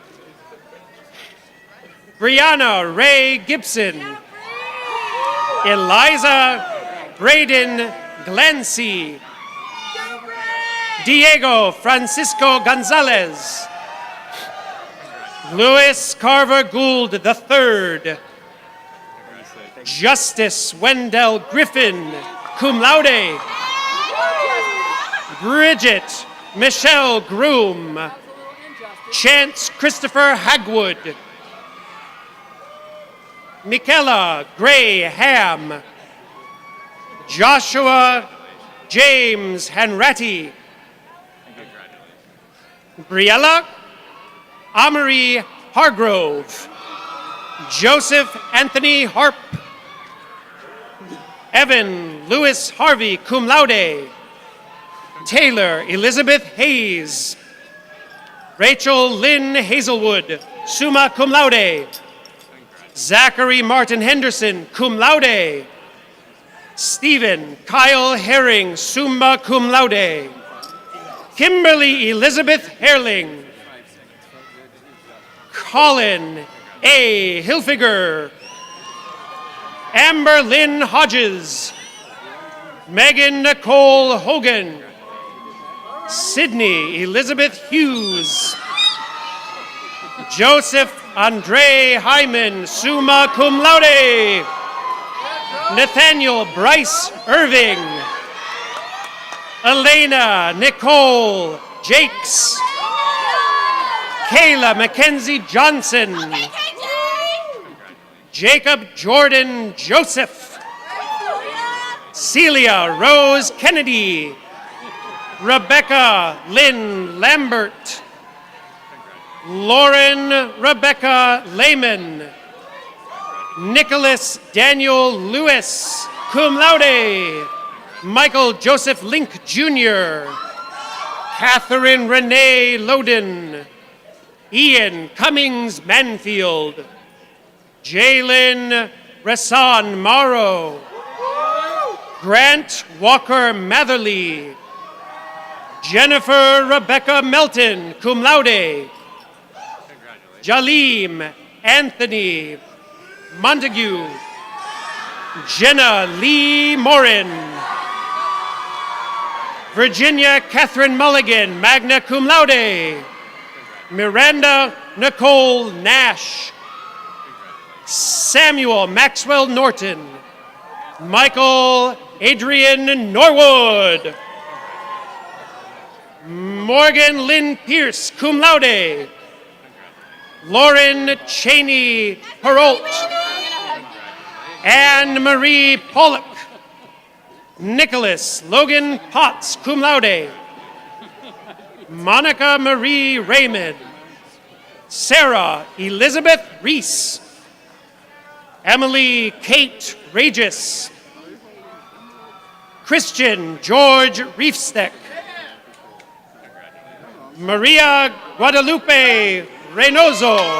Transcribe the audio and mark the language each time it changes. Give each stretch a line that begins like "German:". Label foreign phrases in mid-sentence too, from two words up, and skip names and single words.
English: Brianna Ray Gibson, Eliza Braden Glancy, Diego Francisco Gonzalez, Louis Carver Gould III, Justice Wendell Griffin,
Latin: cum laude,
English: Bridget Michelle Groom, Chance Christopher Hagwood, Michaela Gray Ham, Joshua James Hanratty, Briella Amory Hargrove, Joseph Anthony Harp, Evan Lewis Harvey,
Latin: cum laude,
English: Taylor Elizabeth Hayes, Rachel Lynn Hazelwood,
Latin: summa cum laude,
English: Zachary Martin Henderson,
Latin: cum laude,
English: Stephen Kyle Herring,
Latin: summa cum laude,
English: Kimberly Elizabeth Herling, Colin A. Hilfiger, Amber Lynn Hodges, Megan Nicole Hogan, Sydney Elizabeth Hughes, Joseph Andre Hyman,
Latin: summa cum laude,
English: Nathaniel Bryce Irving, Elena Nicole Jakes, Kayla Mackenzie Johnson, Jacob Jordan Joseph, Celia Rose Kennedy, Rebecca Lynn Lambert, Lauren Rebecca Lehman, Nicholas Daniel Lewis,
Latin: cum laude,
English: Michael Joseph Link Jr., Catherine Renee Loden, Ian Cummings Manfield, Jalen Rasan Morrow, Grant Walker Matherly, Jennifer Rebecca Melton,
Latin: cum laude,
English: Jaleem Anthony Montague, Jenna Lee Morin, Virginia Catherine Mulligan,
Latin: magna cum laude,
English: Miranda Nicole Nash, Samuel Maxwell Norton. Michael Adrian Norwood. Morgan Lynn Pierce,
Latin: cum laude.
English: Lauren Cheney Perrault. Anne Marie Pollock. Nicholas Logan Potts,
Latin: cum laude.
English: Monica Marie Raymond. Sarah Elizabeth Reese. Emily Kate Regis. Christian George Reefsteck. Maria Guadalupe Reynoso.